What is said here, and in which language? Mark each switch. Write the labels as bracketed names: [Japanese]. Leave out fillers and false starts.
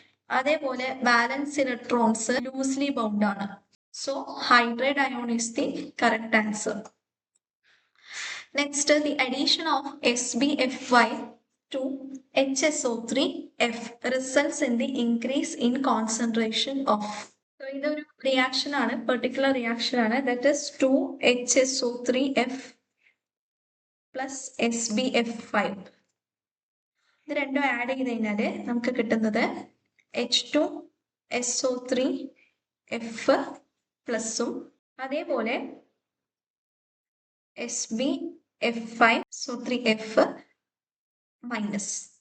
[Malayalam] അതേപോലെ വാലൻസ് electrons loosely bound ആണ്. [English] So hydride ion is the correct answer. Next, the addition of SbFy to HSO3F results in the increase in concentration of. [Malayalam] So, ഇതൊരു reaction ആണ്, particular reaction ആണ്. [English] that is [Malayalam] 2HSO3F plus SbF5. ഇത് രണ്ടും add ചെയ്ത് കഴിഞ്ഞാൽ നമുക്ക് കിട്ടുന്നത് H2SO3F പ്ലസും അതേപോലെ SbF5 so 3F മൈനസ്.